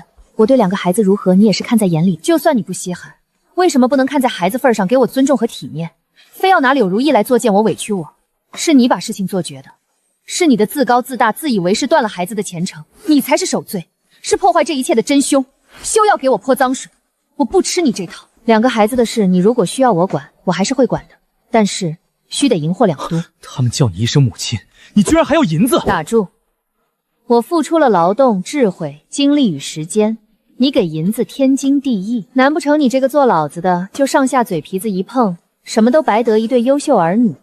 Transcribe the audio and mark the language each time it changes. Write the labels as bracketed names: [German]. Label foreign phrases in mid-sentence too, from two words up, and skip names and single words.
[Chinese] 我對2個孩子如何，你也是看在眼裡。就算你不稀罕，為什麼不能看在孩子份上給我尊重和體面，非要拿柳如意來作踐我，委屈我？是你把事情做絕的，是你的自高自大，自以為是，斷了孩子的前程，你才是首罪。是破壞這一切的真兇，休要給我潑髒水！我不吃你這套。2個孩子的事，你如果需要我管，我還是會管的，但是須得銀貨2都。他們叫你一聲母親，你居然還要銀子？打住！我付出了勞動、智慧、精力與時間，你給銀子天經地義。難不成你這個做老子的，就上下嘴皮子一碰，什麼都白得一對優秀兒女？